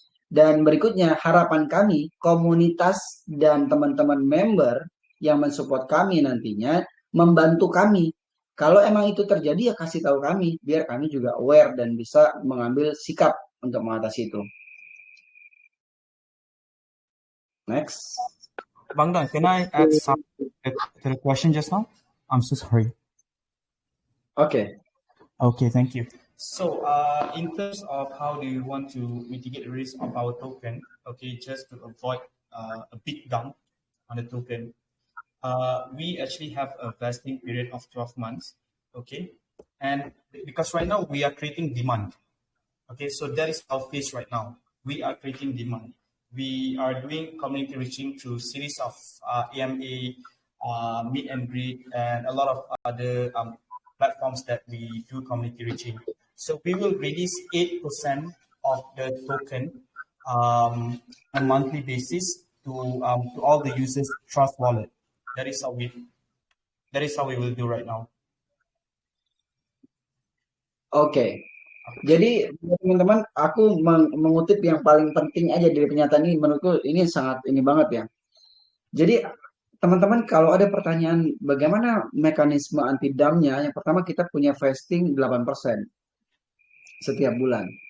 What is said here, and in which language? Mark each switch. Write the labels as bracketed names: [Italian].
[Indonesian] Dan berikutnya, harapan kami, komunitas dan teman-teman member yang mensupport kami nantinya, membantu kami. Kalau emang itu terjadi, ya kasih tahu kami, biar kami juga aware dan bisa mengambil sikap untuk mengatasi itu. [English] Next. Bang Don, can I add something to the question just now? I'm so sorry. Okay. Okay, thank you. So, in terms of how do you want to mitigate the risk of our token, okay, just to avoid a big dump on the token, we actually have a vesting period of 12 months, okay? And because right now we are creating demand, okay? So that is our phase right now. We are creating demand. We are doing community reaching through series of AMA, meet and greet, and a lot of other platforms that we do community reaching. So we will release 8% of the token on a monthly basis to all the users Trust Wallet. That is how we will do right now. [Indonesian] Oke. Jadi teman-teman, aku mengutip yang paling penting aja dari pernyataan ini. Menurutku ini sangat ini banget ya. Jadi teman-teman, kalau ada pertanyaan bagaimana mekanisme anti dumpnya, yang pertama kita punya vesting 8% setiap bulan.